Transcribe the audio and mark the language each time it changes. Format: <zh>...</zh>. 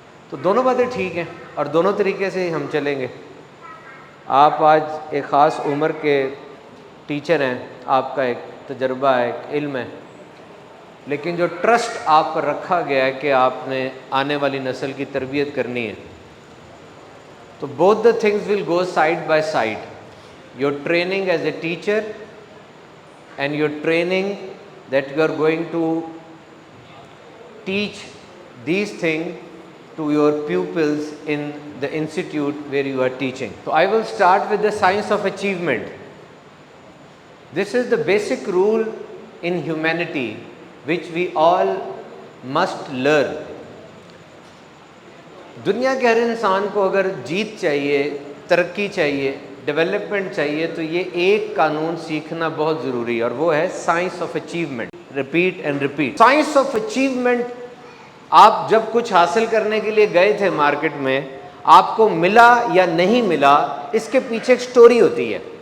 <ur>تو دونوں باتیں ٹھیک ہیں اور دونوں طریقے سے ہی ہم چلیں گے۔ آپ آج ایک خاص عمر کے ٹیچر ہیں، آپ کا ایک تجربہ ہے، ایک علم ہے، لیکن جو ٹرسٹ آپ پر رکھا گیا ہے کہ آپ نے آنے والی نسل کی تربیت کرنی ہے، تو</ur> <en>both the things will go side by side. Your training as a teacher and your training that you are going to teach these things to your pupils in the institute where you are teaching. So I will start with the science of achievement. This is the basic rule in humanity which we all must learn.</en> <ur>دنیا کے ہر انسان کو اگر جیت چاہیے، ترقی چاہیے، development چاہیے، تو یہ ایک قانون سیکھنا بہت ضروری ہے، اور وہ ہے science of achievement.</ur> <en>Repeat and repeat.</en> <ur>Science of achievement, آپ جب کچھ حاصل کرنے کے لیے گئے تھے مارکیٹ میں، آپ کو ملا یا نہیں ملا، اس کے پیچھے ایک سٹوری ہوتی ہے،</ur>